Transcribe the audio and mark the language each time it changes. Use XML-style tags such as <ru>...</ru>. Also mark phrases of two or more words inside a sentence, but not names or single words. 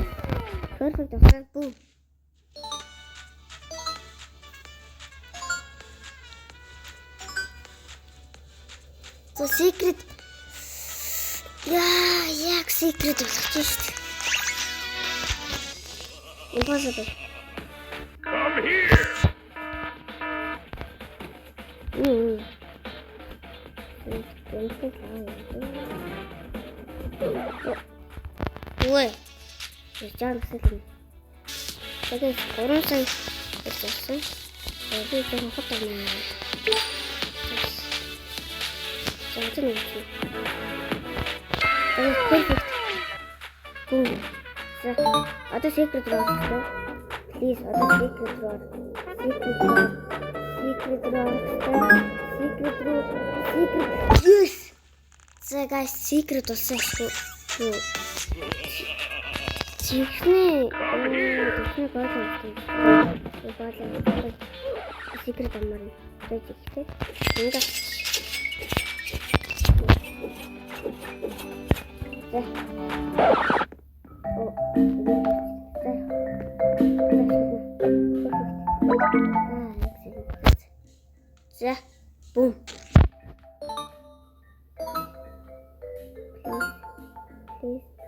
<en>Perfect. Boom. So secret. Yeah, secret. Just. Impossible. Come here. Ой.</en> <mn>Жан хэсэг. Тэгээд 3 сая гэсэн. Би зөвхөн хотоо. Тэгээд perfect.</mn> <en>Одоо secret drawer. Please, secret drawer. Yes! So guys,</en> <mn>secret болсон шүү. Secret амар.</mn> <en>Тэгээд Yeah, boom. Please.</en>